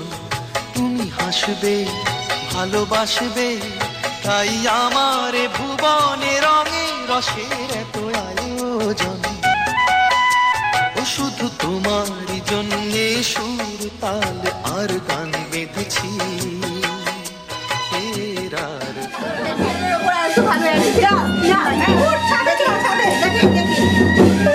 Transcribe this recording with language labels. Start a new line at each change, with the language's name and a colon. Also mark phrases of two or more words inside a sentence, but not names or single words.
Bangla: তুমি হাসবে ভালোবাসবে তাই আমার ভুবনে রঙে রসের এত আয়োজন। ও শুধু তোমার জন্যে সুর তাল আর গান বেঁধেছি, এর আর
Chinese: 过来，苏法队，你不要，你要，我插队就要插队，来给你。